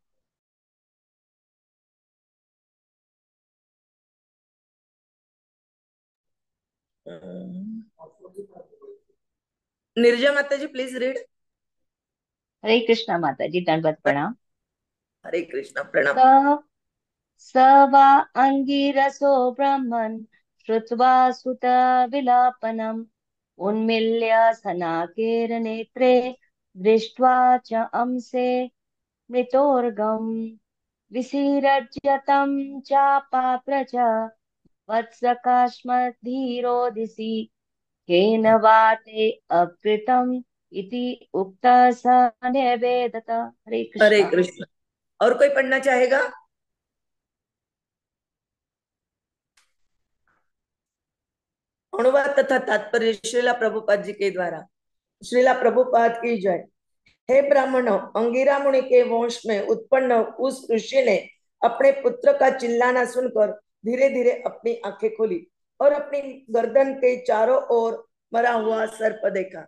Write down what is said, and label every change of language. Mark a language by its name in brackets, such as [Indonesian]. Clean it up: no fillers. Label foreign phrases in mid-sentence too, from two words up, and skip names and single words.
[Hindi] निर्जय माता जी [English] please read. [Hindi] हरे कृष्ण माता जी दंडवत प्रणाम। हरे कृष्ण प्रणाम। [Sanskrit] स स वा अंगिरसो ब्रह्मन् श्रुत्वा सुत विलापनम् उन्मील्य सनाकेर नेत्रे दृष्ट्वा च अंसे मृतोर्गम् विसिरज्य तं चापाप्र च वत्सकाश्मधीरोदिसि केन वा ते अपृतम् इति उक्तः स न्यवेदत। [Hindi] हरे हरे कृष्णा। कृष्ण। और कोई पढ़ना चाहेगा? अनुवाद तथा तात्पर्य श्रीला प्रभुपाद जी के द्वारा। श्रीला प्रभुपाद की जय। हे ब्राह्मणों, अंगिरा मुनि के वंश में उत्पन्न उस ऋषि ने अपने पुत्र का चिल्लाना सुनकर धीरे धीरे अपनी आंखें खोली और अपनी गर्दन के चारों ओर मरा हुआ सर्प देखा।